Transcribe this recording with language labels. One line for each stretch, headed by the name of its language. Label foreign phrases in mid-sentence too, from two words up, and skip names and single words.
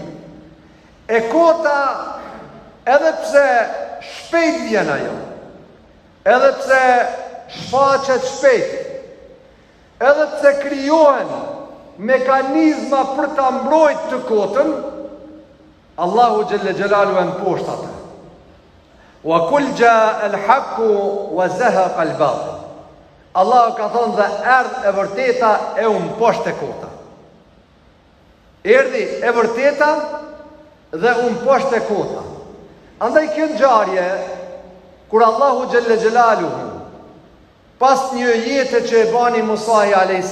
Albanian: E kota, edhe pse shpejt vjen ajo, edhe pse shfaqet shpejt, edhe pse krijohen mekanizma për ta mbrojtur të kotën, Allahu
Arabic: جل جلاله
Albanian: e mposht atë.
Arabic: وقل جاء الحق وزهق الباطل.
Albanian: Allahu ka thonë dhe erdhë e vërteta e mposht e kota. Erdhi e vërteta dhe mposht e kota. Andaj kjo ngjarje, kur Allahu
Arabic: جل جلاله,
Albanian: pas një jete që e bani Musahi a.s.